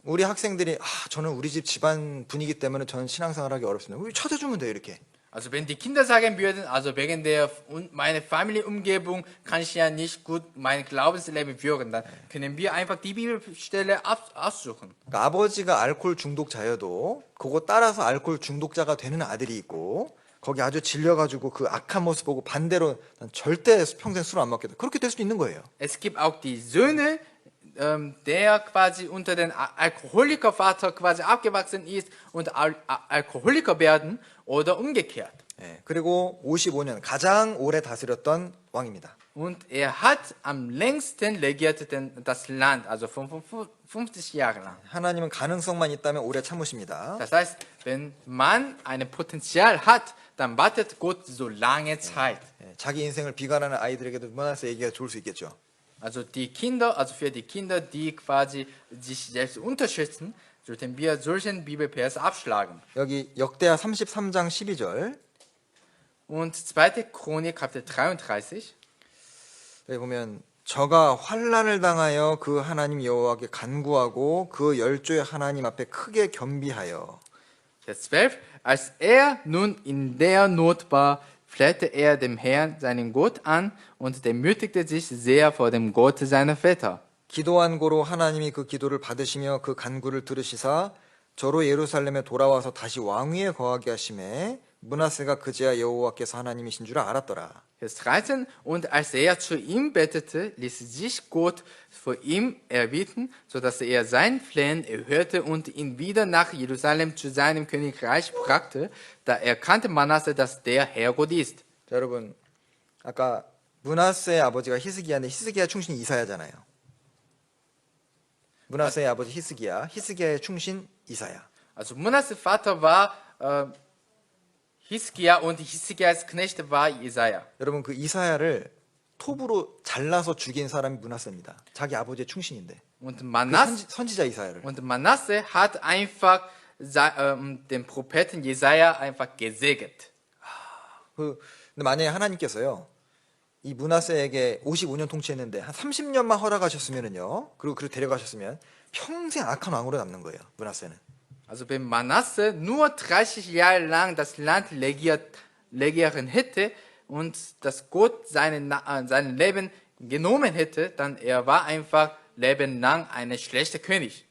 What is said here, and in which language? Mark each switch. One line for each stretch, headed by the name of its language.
Korean: 우리 학생들이 저는 우리 집 집안 분위기 때문에 저는 신앙생활하기 어렵습니다. 우리 찾아주면 돼요, 이렇게.
German: Also wenn die Kinder sagen würden, also wegen der meine Familienumgebung kann ich ja nicht gut mein Glaubensleben führen, dann können wir einfach die Bibelstelle aussuchen.
Korean: 그러니까 아버지가 알코올 중독자여도 그거 따라서 알코올 중독자가 되는 아들이 있고 거기 아주 질려가지고 그 악한 모습 보고 반대로 난 절대 평생 술 안 먹겠다. 그렇게 될 수도 있는 거예요.
German: Es gibt auch die Söhne, der quasi unter den Alkoholikervater quasi aufgewachsen ist und Alkoholiker werden oder umgekehrt.
Korean: 예, 그리고 55년 가장 오래 다스렸던 왕입니다.
German: Und er hat am längsten regiert das Land, also 50 Jahre lang.
Korean: 하나님은 가능성만 있다면 오래 참으십니다.
German: Das heißt, wenn man ein Potenzial hat, dann wartet Gott so lange Zeit.
Korean: 예, 자기 인생을 비관하는 아이들에게도 므낫세 얘기가 좋을 수 있겠죠.
German: Also die Kinder, also für die Kinder, die quasi sich selbst unterschätzen, sollten wir solchen Bibelvers abschlagen.
Korean: 여기 역대하 33장 12절
German: Und 2. Chronik Kapitel 33.
Korean: 여기 보면 저가 환난을 당하여 그 하나님 여호와께 간구하고 그 열조의 하나님 앞에 크게 겸비하여.
German: Vers 12. Als er nun in der Not war, flehte er dem Herrn, seinen Gott, an und demütigte sich sehr vor dem Gott seiner Väter.
Korean: 기도한 고로 하나님이 그 기도를 받으시며 그 간구를 들으시사 저로 예루살렘에 돌아와서 다시 왕위에 거하게 하심에 므낫세가 그제야 여호와께서 하나님이신 줄 알았더라.
German: Vers 13. Und als er zu ihm betete, ließ sich Gott vor ihm erbieten, sodass er sein Flehen erhörte und ihn wieder nach Jerusalem zu seinem Königreich brachte. Da erkannte Manasse, dass der Herr Gott ist.
Korean: 자, 여러분 아까 므낫세의 아버지가 히스기야인데 히스기야 충신이 이사야잖아요. 므낫세의 아버지 히스기야의 충신 이사야.
German: Also Manasses Vater war Hiskia und Hiskias Knecht war Jesaja.
Korean: 여러분 그 이사야를 톱으로 잘라서 죽인 사람이 므낫세입니다. 자기 아버지의 충신인데.
German: Und
Korean: 그
German: Manasse
Korean: 선지자 이사야를.
German: Manasse hat einfach den Propheten Jesaja einfach gesegnet.
Korean: 근데 만약에 하나님께서요 이 므낫세에게 55년 통치했는데 한 30년만 허락하셨으면은요. 그리고 데려가셨으면 평생 악한 왕으로 남는 거예요. 므낫세는.
German: Also wenn Manasse nur 30 Jahre lang das Land regieren hätte und dass Gott sein Leben genommen hätte, dann er war einfach lebenlang ein schlechter König.